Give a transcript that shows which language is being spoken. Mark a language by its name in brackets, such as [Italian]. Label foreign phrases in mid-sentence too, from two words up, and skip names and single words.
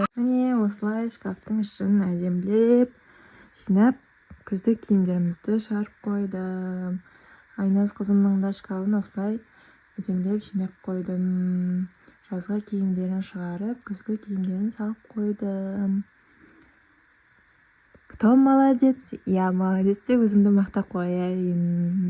[Kazakh] Міне осылай шкафтың ішін әдемілеп жинап, күзді киімдерімізді шығарып қойдым. Айназ қызымның да шкафын осылай әдемілеп жинап қойдым. Жазғы киімдерін шығарып, күзгі киімдерін салып қойдым. [Russian] Кто молодец? Я молодец [Kazakh] деп өзімді мақтап қояйын.